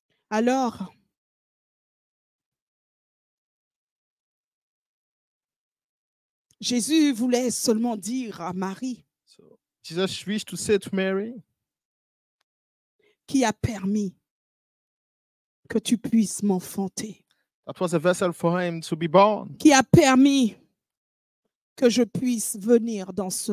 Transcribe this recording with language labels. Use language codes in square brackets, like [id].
[fr] Alors, Jésus voulait seulement dire à Marie [en] So Jesus wished to say to Mary, [fr] qui a permis que tu puisses m'enfanter, [en] that was a vessel for him to be born. [fr] qui a permis que je puisse venir dans ce